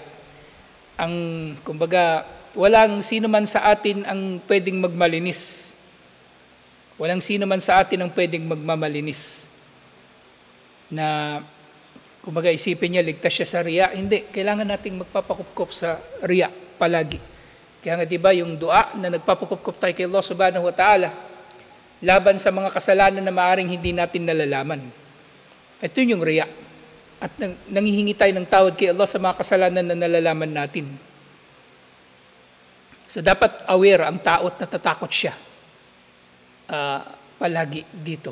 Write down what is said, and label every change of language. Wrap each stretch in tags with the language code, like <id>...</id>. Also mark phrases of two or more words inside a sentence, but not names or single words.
<tl>Kumbaga, walang sino man sa atin ang pwedeng magmalinis. Walang sino man sa atin ang pwedeng magmamalinis. Na kumbaga isipin niya, ligtas siya sa riya. Hindi, kailangan nating magpapakupkop sa riya palagi. Kaya nga diba yung dua na nagpapakupkop tayo kay Allah subhanahu wa ta'ala laban sa mga kasalanan na maaring hindi natin nalalaman. Ito yung riya. At nangihingi tayo ng tawad kay Allah sa mga kasalanan na nalalaman natin. So dapat aware ang tao at natatakot siya palagi dito.</tl>